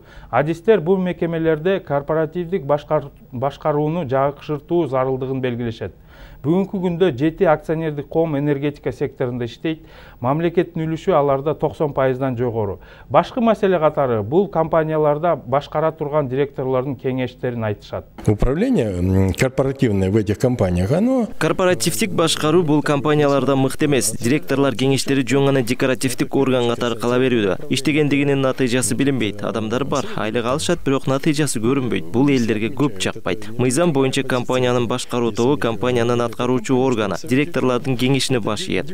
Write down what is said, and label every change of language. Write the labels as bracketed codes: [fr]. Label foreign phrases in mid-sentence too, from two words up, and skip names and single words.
[ky] Адистер бул мекемелерде корпоративдик башкарууну жакшыртуу зарылдыгын белгилешет. Бүгүнкү күндө 7 акционердик коом энергетика секторунда иштейт. Мамлекеттин үлүшү аларда 90%дан жогору. Башкы маселе катары бул компанияларда башкара турган директорлордун кеңештерин айтышат. [ru] Управление корпоративное в этих компаниях, оно... [ky] Корпоративдик башкаруу бул компанияларда мыкты эмес. Директорлор кеңештери жөн гана декоративдик орган катары кала берүүдө. Иштегендигинин натыйжасы билинбейт. Адамдар бар, айлык алышат, бирок натыйжасы көрүнбөйт. Бул элдерге көп жакпайт. Мыйзам боюнча компаниянын башкаруу тобу компаниянын аткаруучу органы, директорлордун кеңешине баш ийет.